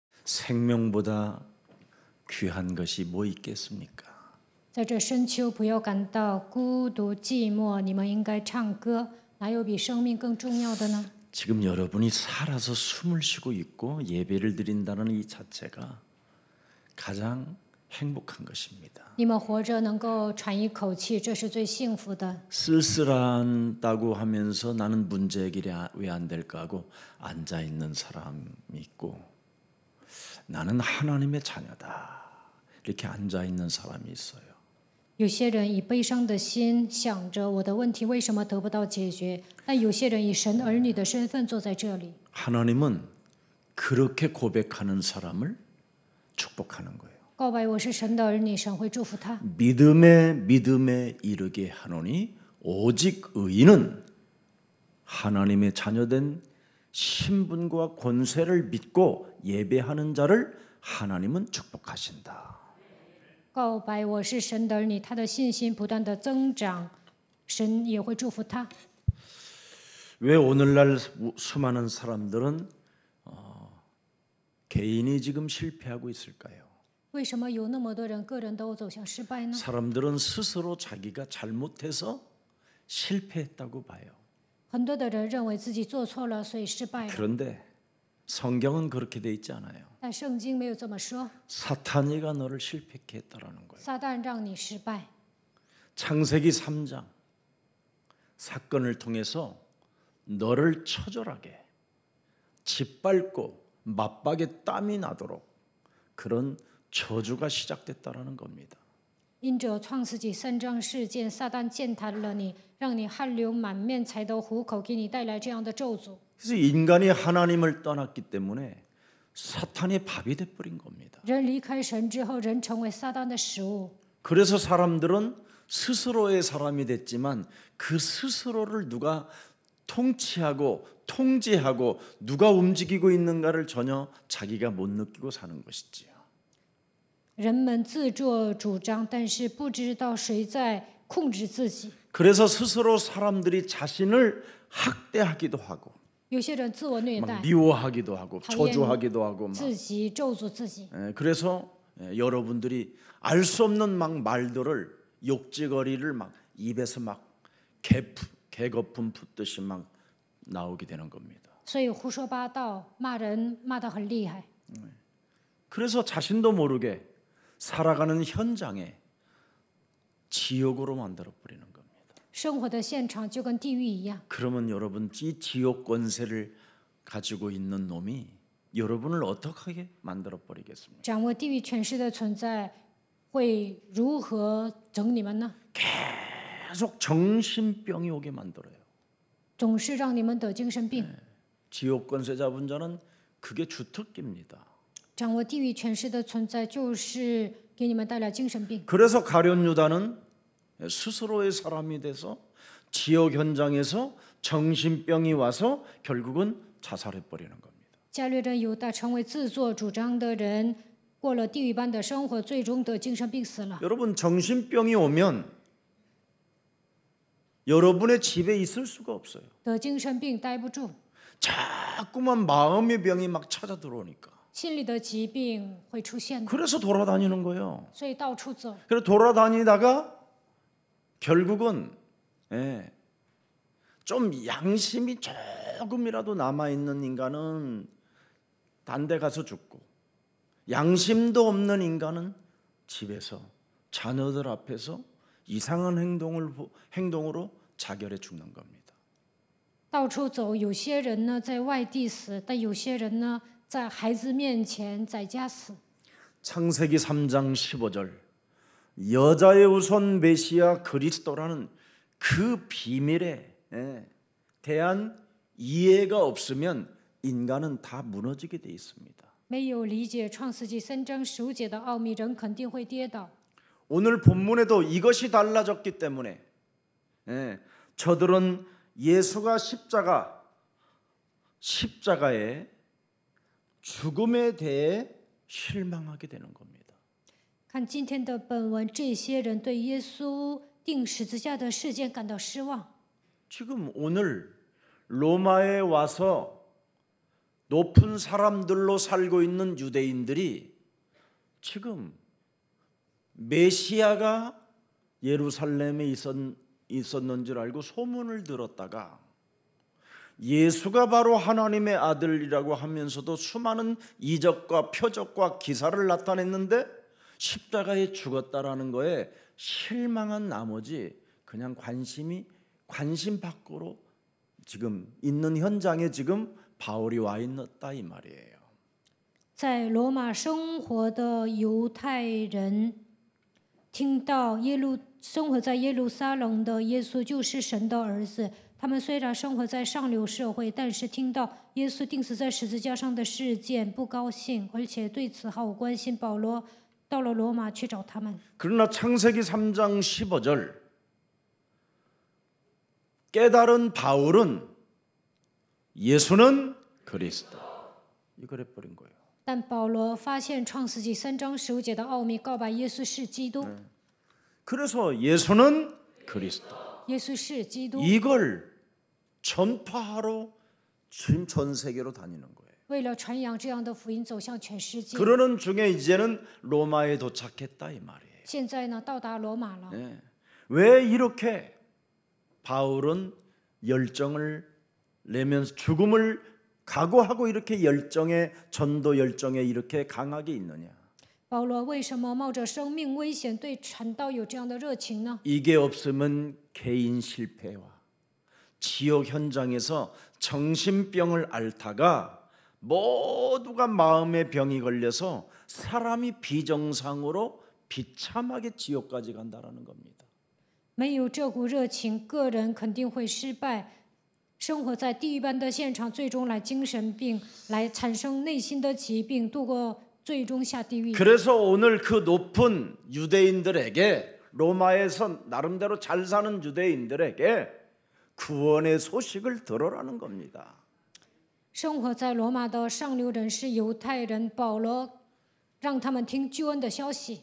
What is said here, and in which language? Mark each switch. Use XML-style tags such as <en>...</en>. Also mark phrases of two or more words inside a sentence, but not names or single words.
<ko>생명보다 귀한 것이 뭐 있겠습니까?</ko> <zh>在这深秋，不要感到孤独寂寞，你们应该唱歌。哪有比生命更重要的呢？</zh> <ko>지금 여러분이 살아서 숨을 쉬고 있고 예배를 드린다는 이 자체가 가장 행복한 것입니다.</ko> <zh>你们活着能够喘一口气，这是最幸福的。</zh> <ko>쓸쓸하다고 하면서 나는 문제 해결이 왜 안 될까 하고 앉아 있는 사람이 있고 나는 하나님의 자녀다 이렇게 앉아 있는 사람이 있어요.</ko> <zh>有些人以悲伤的心想着我的问题为什么得不到解决，但有些人以神儿女的身份坐在这里。</zh> <ko>하나님은 그렇게 고백하는 사람을 축복하는 거예요.</ko> <zh>告白我是神的儿女，神会祝福他。</zh> <ko>믿음에 이르게 하노니 오직 의인은 하나님의 자녀된 신분과 권세를 믿고 예배하는 자를 하나님은 축복하신다.</ko> <zh>告白我是神的儿女，他的信心不断的增长，神也会祝福他。</zh> <ko>왜 오늘날 수많은 사람들은 개인이 지금 실패하고 있을까요?</ko> <zh>为什么有那么多人个人都走向失败呢？</zh> <ko>사람들은 스스로 자기가 잘못해서 실패했다고 봐요.</ko> <zh>很多的人认为自己做错了，所以失败了。</zh> <ko>그런데 성경은 그렇게 돼 있지 않아요.</ko> <zh>但圣经没有这么说，</zh> <ko>사탄이가 너를 실패케 했다라는 거예요.</ko> <zh>撒旦让你失败。</zh> <ko>창세기 3장 사건을 통해서 너를 처절하게 짓밟고 맞박에 땀이 나도록 그런 저주가 시작됐다라는 겁니다.</ko> <zh>因着创世纪3章事件，撒旦践踏了你，让你汗流满面，才得虎口，给你带来这样的咒诅。</zh> <ko>그래서 인간이 하나님을 떠났기 때문에 사탄의 밥이 돼버린 겁니다.</ko> <zh>人离开神之后，人成为撒旦的食物。</zh> <ko>그래서 사람들은 스스로의 사람이 됐지만 그 스스로를 누가 통치하고 통제하고 누가 움직이고 있는가를 전혀 자기가 못 느끼고 사는 것이지요.</ko> <zh>人们自作主张，但是不知道谁在控制自己。</zh> <ko>그래서 스스로 사람들이 자신을 학대하기도 하고</ko> <zh>有些人自我虐</zh> <ko>막</ko> <zh>待，</zh> <ko>미워하기도 하고 저주하기도 하고 막</ko> <zh>自己咒诅自己。</zh> <ko>그래서 여러분들이 알 수 없는 막 말들을 욕지거리를 막 입에서 막 개거품 붓듯이 막 나오게 되는 겁니다.</ko> <zh>所以胡说八道，骂人骂得很厉害。</zh> <ko>그래서 자신도 모르게 살아가는 현장에 지옥으로 만들어 버리는 겁니다.</ko> <zh>生活的现场就跟地狱一样。</zh> <ko>그러면 여러분 이 지옥 권세를 가지고 있는 놈이 여러분을 어떻게 만들어 버리겠습니까?</ko> <zh>掌握地狱权势的存在，会如何整你们呢？</zh> <ko>계속 정신병이 오게 만들어요.</ko> <zh>总是让你们得精神病。</zh> <ko>지옥 권세 잡은 자는 그게 주특기입니다.</ko> <zh>掌握地狱权势的存在，就是给你们带来精神病。</zh> <ko>그래서 가룟 유다는 스스로의 사람이 돼서 지옥 현장에서 정신병이 와서 결국은 자살해 버리는 겁니다.</ko> <zh>加略人犹大成为自作主张的人，过了地狱般的生活，最终得精神病死了。</zh> <ko>여러분 정신병이 오면 여러분의 집에 있을 수가 없어요.</ko> <zh>得精神病待不住，</zh> <ko>자꾸만 마음의 병이 막 찾아 들어오니까.</ko> <zh>心里的疾病会出现的，</zh> <ko>그래서 돌아다니는 거예요.</ko> <zh>所以到处走。</zh> <ko>그래서 돌아다니다가 결국은 좀 양심이 조금이라도 남아있는 인간은 딴 데 가서 죽고 양심도 없는 인간은 집에서 자녀들 앞에서 이상한 행동으로 자결해 죽는 겁니다.</ko> <zh>到处走，有些人呢在外地死，但有些人呢在孩子面前在家死。</zh> <ko>창세기 3장 15절 여자의 우선 메시아 그리스도라는 그 비밀에 대한 이해가 없으면 인간은 다 무너지게 돼 있습니다.</ko> <zh>没有理解创世纪3章15节的奥秘，人肯定会跌倒。</zh> <ko>오늘 본문에도 이것이 달라졌기 때문에 저들은 예수가 십자가의 죽음에 대해 실망하게 되는 겁니다.</ko> <zh>看今天的本文，这些人对耶稣钉十字架的事件感到失望。</zh> <ko>지금 오늘 로마에 와서 높은 사람들로 살고 있는 유대인들이 지금 메시아가 예루살렘에 있었는 줄 알고 소문을 들었다가 예수가 바로 하나님의 아들이라고 하면서도 수많은 이적과 표적과 기사를 나타냈는데 십자가에 죽었다라는 거에 실망한 나머지 그냥 관심 밖으로 지금 있는 현장에 지금 바울이 와 있다 이 말이에요.</ko> <zh>在罗马生活的犹太人听到生活在耶路撒冷的耶稣就是神的儿子，他们虽然生活在上流社会，但是听到耶稣钉死在十字架上的事件不高兴，而且对此毫无关心。保罗到了罗马去找他们。</zh> <ko>그러나 창세기 3장 15절 깨달은 바울은 예수는 그리스도 이걸 해버린 거예요.</ko> <zh>但保罗发现创世纪3章15节的奥秘，告白耶稣是基督。</zh> <ko>그래서 예수는 그리스도</ko> <zh>耶稣是基督，</zh> <ko>이걸 전파하러 지금 전 세계로 다니는 거예요.</ko> <zh>为了传扬这样的福音走向全世界。</zh> <ko>그러는 중에 이제는 로마에 도착했다 이 말이에요.</ko> <zh>现在呢，到达罗马了。</zh> <ko>왜 이렇게 바울은 열정을 내면서 죽음을 각오하고 이렇게 전도 열정에 이렇게 강하게 있느냐?</ko> <zh>保罗为什么冒着生命危险对传道有这样的热情呢？</zh> <ko>이게 없으면 개인 실패와 지역 현장에서 정신병을 앓다가 모두가 마음의 병이 걸려서 사람이 비정상으로 비참하게 지옥까지 간다라는 겁니다.</ko> <zh>没有这股热情，个人肯定会失败，生活在地狱般的现场，最终来精神病，来产生内心的疾病，度过最终下地狱。</zh> <ko>그래서 오늘 그 높은 유대인들에게 로마에서 나름대로 잘 사는 유대인들에게 구원의 소식을 들으라는 겁니다.</ko> <zh>生活在罗马的上流人是犹太人，保罗让他们听救恩的消息。</zh>